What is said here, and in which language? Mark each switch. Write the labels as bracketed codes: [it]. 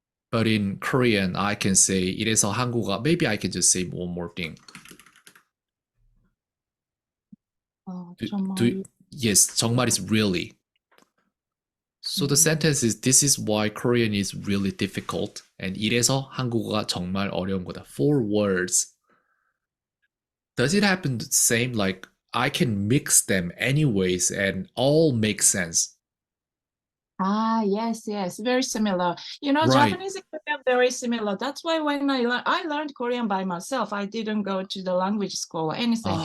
[en] But in Korean, I can say [ko] 이래서 한국어. [en] Maybe I can just say one more thing. Do [ko] 정말. [en] yes, 정말 is really. So the sentence is this is why Korean is really difficult. [ko] And 이래서 한국어가 정말 어려운 거다. [en] 4 words. Does it happen the same? Like I can mix them anyways and all make sense. Yes, yes, very similar. Right. Japanese and Korean are very similar. That's why when I learned Korean by myself, I didn't go to the language school or anything.